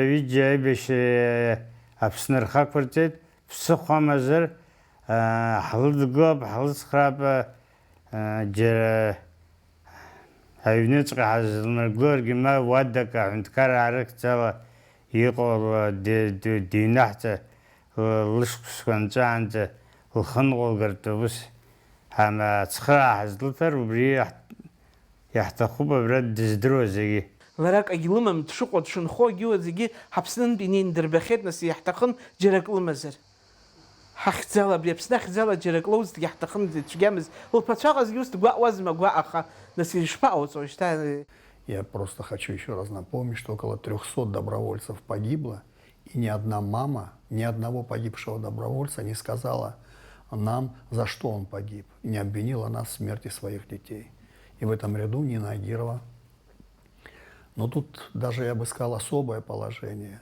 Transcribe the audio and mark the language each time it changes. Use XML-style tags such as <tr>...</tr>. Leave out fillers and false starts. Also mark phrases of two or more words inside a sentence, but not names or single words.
<ab>ҩыџьа аибашьра Аԥсны рхақәырҵеит, ԥсыхәа амазар ҳлыдгылап, ҳлыцхраап, џьара аҩныҵҟа ҳазлмыргыларгьы ма уадак аҳәынҭқар аарыхьӡала иҟоу дыҩнаҳҵа лышықәсқәа нҵәаанӡа лхынҟәылгартә ус ацхыраа ҳазлыҭар, убри иаҳҭахуп абра дыздыруа зегьы. Лара акагьы лымам, дшыҟоу дшынхо егьиуа зегьы ҳаԥснынтә инеины дырбахьеит, нас иаҳҭахын џьара ак лымазар. Ҳахьӡала, абри Аԥсны ахьӡала џьара ак лоузҭгьы ҳҭахын цәгьамыз. Лԥацәаҟазгьы ус дгәаҟуазма гәаҟаха, нас ишԥаҟауҵо шьҭа?</ab> <ru>Я просто хочу еще раз напомнить, что около 300 добровольцев погибло, и ни одна мама, ни одного погибшего добровольца не сказала нам, за что он погиб, не обвинила нас в смерти своих детей. И в этом ряду Нина Агирова. Но тут даже, я бы сказал, особое положение.</ru>